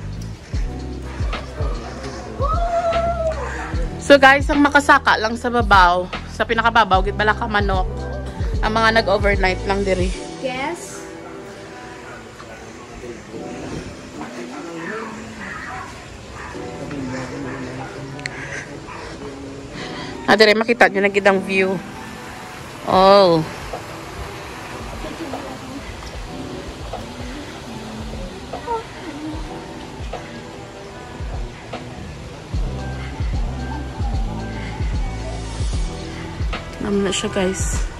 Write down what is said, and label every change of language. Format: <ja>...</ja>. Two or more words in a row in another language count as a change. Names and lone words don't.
<en>So guys,</en> <hil>ang makasaka lang sa babaw, sa pinakababaw, gid bala ka manok. Ang mga nag-overnight lang diri.</hil> <en>Yes.</en> <hil>Diri makita nyo na gid ang view. Oh. Naman na siya guys.</hil>